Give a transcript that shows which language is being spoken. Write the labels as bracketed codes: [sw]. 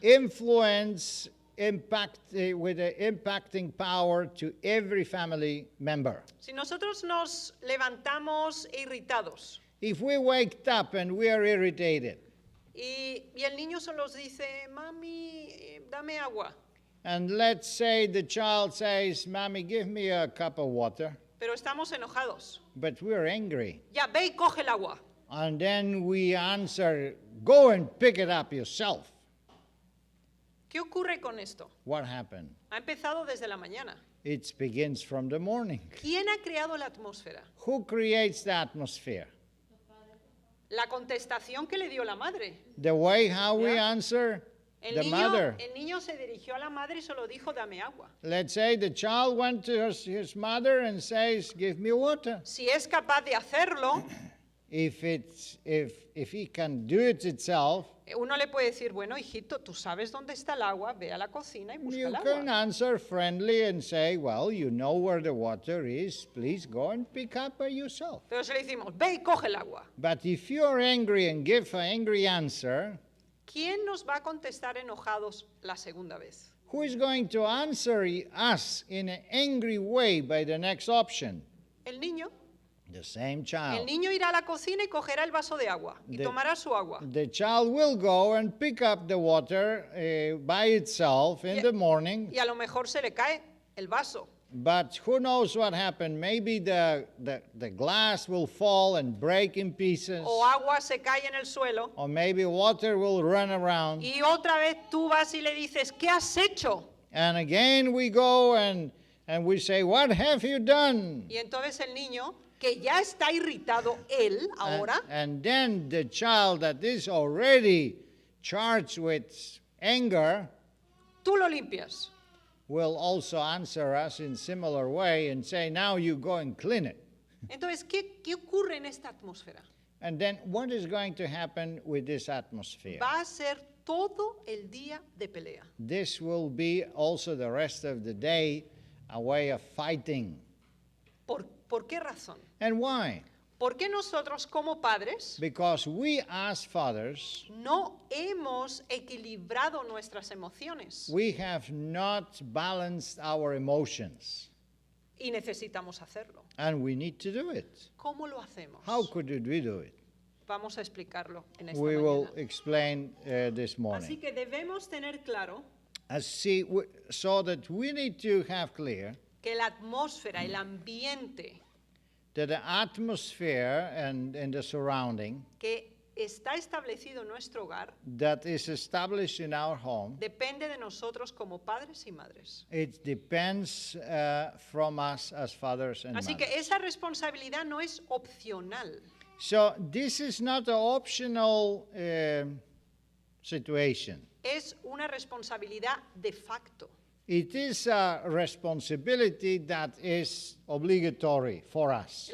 [en] influence impact with an impacting power to every family member. [es] Si nosotros nos levantamos irritados, [en] If we waked up and we are irritated, [es] y el niño solo dice, mami, dame agua. [en] and let's say the child says, Mommy, give me a cup of water, [es] Pero estamos enojados. [en] but we're angry. [es] Ya, ve y coge el agua. [en] And then we answer, go and pick it up yourself. [es] ¿Qué ocurre con esto? [en] What happened? [es] Ha empezado desde la mañana. [en] It begins from the morning. [es] ¿Quién ha creado la atmósfera? [en] Who creates the atmosphere? [es] La contestación que le dio la madre. [en] The way how we Yeah. answer the mother. [es] El niño se dirigió a la madre y solo dijo, dame agua. [en] Let's say the child went to his mother and says, give me water. [es] Si es capaz de hacerlo, [en] If he can do it itself, [es] uno le puede decir, bueno, hijito, tú sabes dónde está el agua, ve a la cocina y busca [en] you [es] el [en] can [es] agua. [en] answer friendly and say, well, you know where the water is, please go and pick up by yourself. [es] Pero si le decimos, ve y coge el agua, [en] But if you're angry and give an angry answer, [es] ¿quién nos va a contestar enojados la segunda vez? [en] who is going to answer us in an angry way by the next option? [es] El niño. [en] The same [es] El [en] child. [es] niño irá a la cocina y cogerá el vaso de agua y tomará su agua. [en] The child will go and pick up the water by itself in Yeah. the morning. [es] Y a lo mejor se le cae el vaso. [en] But who knows what happened? Maybe the glass will fall and break in pieces. [es] O agua se cae en el suelo. [en] Or maybe water will run around. [es] Y otra vez tú vas y le dices, ¿qué has hecho? [en] And again we go and we say, what have you done? [es] Y entonces el niño, que ya está irritado él ahora, [en] And then the child that is already charged with anger [es] tú lo limpias. [en] will also answer us in similar way and say, now you go and clean it. [es] Entonces, ¿qué ocurre en esta atmósfera? [en] And then what is going to happen with this atmosphere? [es] Va a ser todo el día de pelea. [en] This will be also the rest of the day a way of fighting. [es] ¿Por qué razón? [en] And why? [es] Porque nosotros como padres [en] Because we as fathers, [es] no hemos equilibrado nuestras emociones [en] we have not balanced our emotions. [es] y necesitamos hacerlo. [en] And we need to do it. [es] ¿Cómo lo hacemos? [en] How could we do it? [es] Vamos a explicarlo en esta [en] We will [es] mañana. [en] explain this [es] Así [en] morning. [es] que debemos tener claro [en] So that we need to have clear [es] que la atmósfera, el ambiente [en] that the atmosphere and the surrounding [es] que está establecido en nuestro hogar [en] that is established in our home, [es] depende de nosotros como padres y madres. [en] it depends from us as fathers and [es] Así [en] mothers. [es] que esa responsabilidad no es opcional. [en] So this is not an optional situation. [es] Es una responsabilidad de facto. [en] It is a responsibility that is obligatory for us.